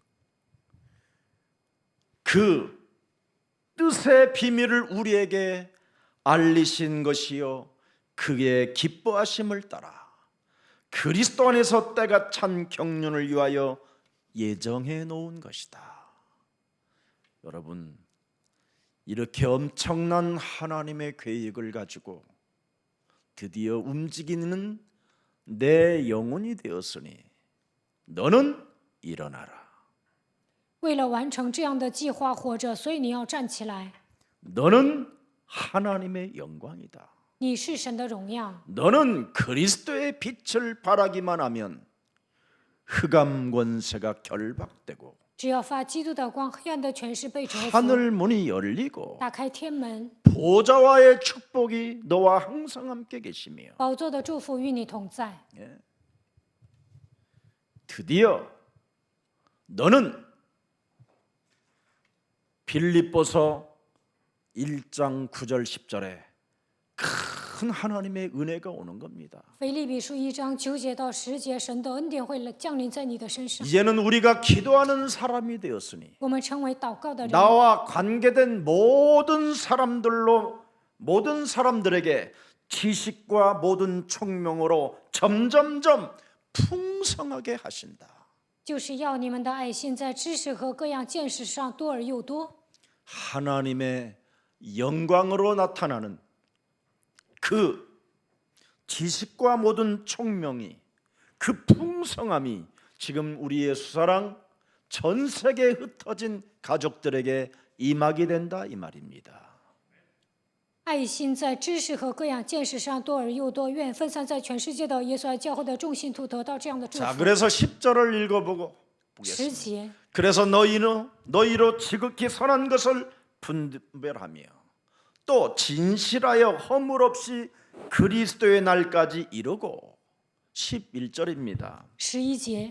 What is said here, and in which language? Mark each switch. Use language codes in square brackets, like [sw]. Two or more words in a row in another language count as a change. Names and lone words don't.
[ko] 그 뜻의 비밀을 우리에게 알리신 것이요 그의 기뻐하심을 따라 그리스도 안에서 때가 찬 경륜을 위하여 예정해 놓은 것이다. 여러분 이렇게 엄청난 하나님의 계획을 가지고 드디어 움직이는 내 영혼이 되었으니 너는 일어나라. [zh] 为了完成这样的计划活着，所以你要站起来。 [ko] 너는 하나님의 영광이다. [zh] 你是神的荣耀， [ko] 너는 그리스도의 빛을 발하기만 하면 흑암 권세가 결박되고 [zh] 只要发基督的光，黑暗的权势被折服， [ko] 하늘 문이 열리고 [zh] 打开天门， [ko] 보좌와의 축복이 너와 항상 함께 계시며 [zh] 宝座的祝福与你同在。 [ko] 드디어 너는 빌립보서 1장 9절 10절에 큰 하나님의 은혜가 오는 겁니다. [zh] 腓立比书1章9节到10节，神的恩典会降临在你的身上。 [ko] 이제는 우리가 기도하는 사람이 되었으니 [zh] 我们成为祷告的人， [ko] 나와 관계된 모든 사람들에게 지식과 모든 총명으로 점점점 풍성하게 하신다. [zh] 就是要你们的爱心在知识和各样见识上多而又多。 [ko] 하나님의 영광으로 나타나는 그 지식과 모든 총명이 그 풍성함이 지금 우리의 수사랑 전 세계에 흩어진 가족들에게 임하게 된다 이 말입니다. [zh] 爱心在知识和各样见识上多而又多，愿分散在全世界的耶稣爱教会的众信徒得到这样的祝 [ko] 자, [zh] 福。 [ko] 그래서 10절을 읽어보고 보겠습니다. [zh] 10节， [ko] 그래서 너희로 지극히 선한 것을 분별하며 또 진실하여 허물 없이 그리스도의 날까지 이루고 11절입니다. [zh] 11节，